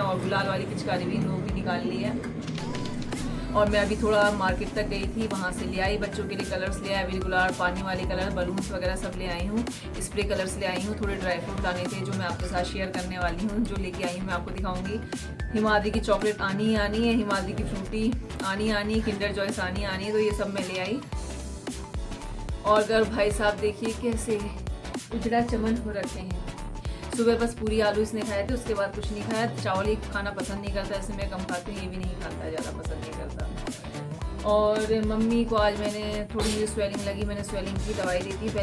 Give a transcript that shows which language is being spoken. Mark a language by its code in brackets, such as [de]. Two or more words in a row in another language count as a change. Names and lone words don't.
[hi] और गुलाल वाली पिचकारी भी इन लोगों की निकाल ली है। और मैं अभी थोड़ा मार्केट तक गई थी, वहाँ से ले आई बच्चों के लिए कलर्स ले आई, अभी गुलाल, पानी वाले कलर, बलून्स वगैरह सब ले आई हूँ। [en] spray colors [hi] ले आई हूँ। थोड़े [en] dry fruit [hi] लाने थे जो मैं आपके साथ शेयर करने वाली हूँ। जो लेके आई हूँ मैं आपको दिखाऊंगी। हिमाद्री की चॉकलेट आनी ही आनी है, हिमाद्री की फ्रूटी आनी आनी, किंडर जॉयस आनी आनी है, तो ये सब मैं ले आई। और अगर भाई साहब देखिए कैसे उजड़ा चमन हो रखे हैं। सुबह बस पूरी आलू इसने खाए थे, उसके बाद कुछ नहीं खाया। चावल ही खाना पसंद नहीं करता, ऐसे मैं कम खाती हूँ, ये भी नहीं खाता, ज़्यादा पसंद नहीं करता। और मम्मी को आज मैंने थोड़ी मुझे स्वेलिंग लगी, मैंने स्वेलिंग की दवाई दी थी।